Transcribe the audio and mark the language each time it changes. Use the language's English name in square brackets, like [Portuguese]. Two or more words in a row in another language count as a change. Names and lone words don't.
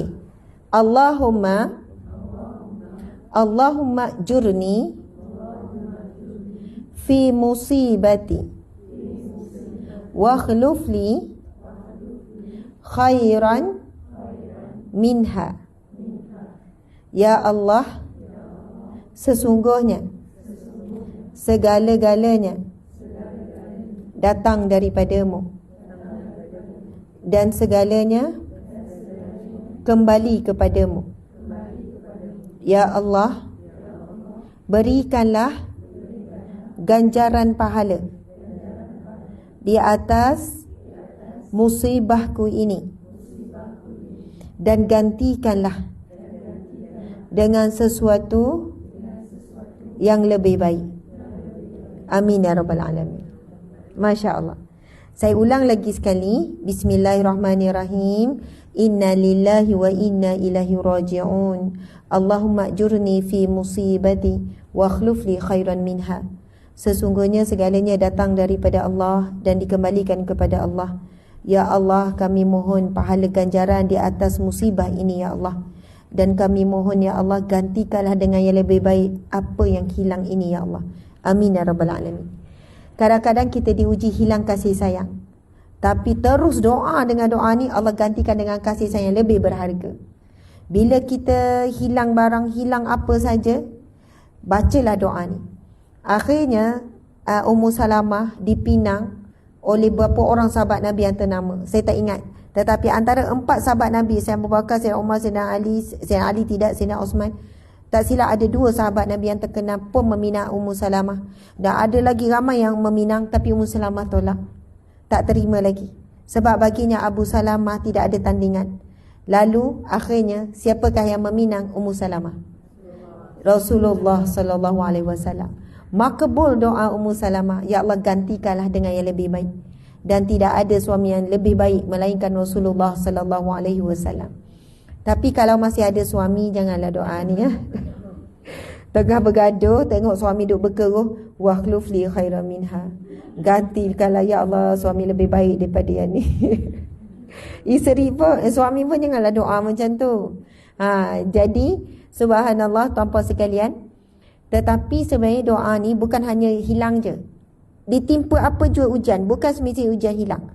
[Arabic] اللهم أجرني في مصيبتي واخلف لي خيرا منها. [Malay] Ya Allah, sesungguhnya segala-galanya datang daripadamu dan segalanya kembali kepadamu. Ya Allah, berikanlah ganjaran pahala di atas musibahku ini dan gantikanlah dengan sesuatu yang lebih baik. [Arabic] آمين يا رب العالمين. ما شاء الله. [Malay] Saya ulang lagi sekali. [Arabic] بسم الله الرحمن الرحيم. إنا لله وإنا إليه راجعون. اللهم أجرني في مصيبتي واخلف لي خيرا منها. [Malay] Sesungguhnya segalanya datang daripada Allah dan dikembalikan kepada Allah. Ya Allah, kami mohon pahala ganjaran di atas musibah ini ya Allah. Dan kami mohon ya Allah, gantikanlah dengan yang lebih baik apa yang hilang ini ya Allah. [Arabic] آمين يا رب العالمين. [Malay] Kadang-kadang kita diuji hilang kasih sayang, tapi terus doa dengan doa ni, Allah gantikan dengan kasih sayang yang lebih berharga. Bila kita hilang barang, hilang apa saja, bacalah doa ni. Akhirnya Ummu Salamah dipinang oleh beberapa orang sahabat Nabi yang ternama, saya tak ingat. Tetapi antara 4 sahabat Nabi, Sayyidina Abu Bakar, Sayyidina Umar, Sayyidina Ali tidak, Sayyidina Osman, tak silap ada 2 sahabat Nabi yang terkenal pun meminang Ummu Salamah. Dan ada lagi ramai yang meminang, tapi Ummu Salamah tolak, tak terima lagi. Sebab baginya Abu Salamah tidak ada tandingan. Lalu akhirnya siapakah yang meminang Ummu Salamah? [Arabic] رسول الله صلى الله عليه وسلم. [Malay] Makbul doa Ummu Salamah, ya Allah gantikanlah dengan yang lebih baik. Dan tidak ada suami yang lebih baik melainkan Rasulullah [Arabic] صلى الله عليه وسلم. [Malay] Tapi kalau masih ada suami, janganlah doa ni ya. Tengah bergaduh, tengok suami duk berkeruh, [Arabic] واخلف لي خيرا منها. [Malay] Gantikanlah ya Allah suami lebih baik daripada yang ni. Isteri pun, suami pun janganlah doa macam tu. Jadi subhanallah tuan-puan sekalian, tetapi sebenarnya doa ni bukan hanya hilang je. Ditimpa apa jua ujian, bukan semestinya ujian hilang.